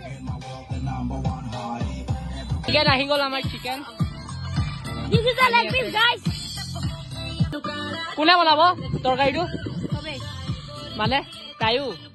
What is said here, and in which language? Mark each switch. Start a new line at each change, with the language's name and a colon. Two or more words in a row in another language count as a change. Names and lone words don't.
Assamese: चिकन आহি গল আমাৰ চিকেন
English: This is a leg piece guys
Assamese: কোনে বনাব তৰকাৰীটো মানে তাইও